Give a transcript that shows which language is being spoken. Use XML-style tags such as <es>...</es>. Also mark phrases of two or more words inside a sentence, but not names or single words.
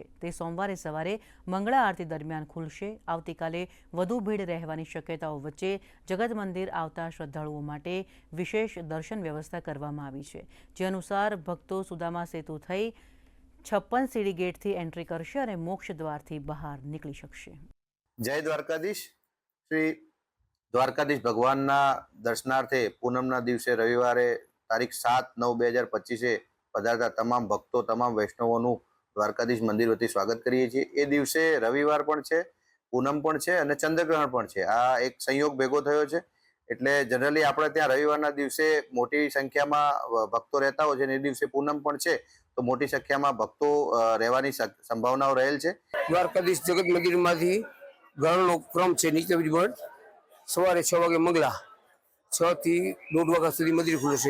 <gu>તે સોમવારે સવારે મંગળા આરતી દરમિયાન ખુલશે। આવતીકાલે વધુ ભીડ રહેવાની શક્યતાઓ વચ્ચે જગત મંદિર આવતા શ્રદ્ધાળુઓ માટે વિશેષ દર્શન વ્યવસ્થા કરવામાં આવી છે, જે અનુસાર ભક્તો સુદામા સેતુ થઈ 56 સીડી ગેટથી એન્ટ્રી કરશે અને મોક્ષ દ્વારથી બહાર નીકળી શકશે। जय द्वारकाधीश। શ્રી દ્વારકાધીશ ભગવાન દર્શનાર્થે પૂનમના દિવસે રવિવારે તારીખ 7/9/2025 પધારતા તમામ ભક્તો તમામ વૈષ્ણવો દ્વારકાધીશ મંદિર વતી સ્વાગત કરીએ છીએ। એ દિવસે રવિવાર પણ છે, પૂનમ પણ છે અને ચંદ્રગ્રહણ પણ છે। આ એક સંયોગ ભેગો થયો છે એટલે જનરલી આપણે ત્યાં રવિવારના દિવસે મોટી સંખ્યામાં ભક્તો રહેતા હોય છે અને એ દિવસે પૂનમ પણ છે તો મોટી સંખ્યામાં ભક્તો રહેવાની સંભાવનાઓ રહેલ છે। દ્વારકાધીશ જગત મંદિરમાંથી ઘરનો ક્રમ છે નીચે બંધ સવારે 6 વાગે મંગલા 6 થી 1:30 વાગ્યા સુધી મંદિર ખુલશે।</gu>